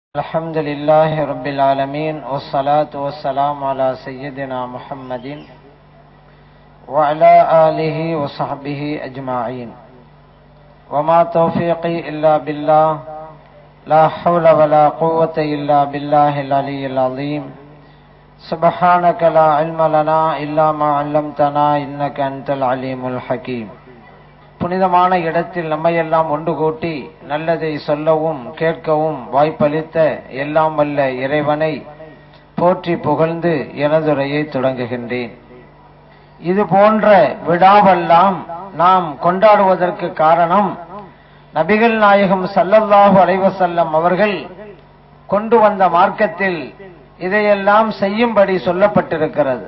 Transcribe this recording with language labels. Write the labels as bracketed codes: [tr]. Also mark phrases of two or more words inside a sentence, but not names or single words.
[ar] الحمد لله رب العالمين والصلاة والسلام على سيدنا محمد وعلى آله وصحبه أجمعين وما توفيقي إلا بالله لا حول ولا قوة إلا بالله العلي العظيم سبحانك لا علم لنا إلا ما علمتنا إنك أنت العليم الحكيم. [ta] புனிதமான இடத்தில் நம்மையெல்லாம் ஒன்று கூட்டி நல்லதை சொல்லவும் கேட்கவும் வாய்ப்பளித்த எல்லாம் வல்ல இறைவனை போற்றி புகழ்ந்து எனதுரையை தொடங்குகின்றேன். இது போன்ற விழாவெல்லாம் நாம் கொண்டாடுவதற்கு காரணம் நபிகள் நாயகம் [ar] صلى الله عليه وسلم [ta] அவர்கள் கொண்டு வந்த மார்க்கத்தில் இதையெல்லாம் செய்யும்படி சொல்லப்பட்டிருக்கிறது.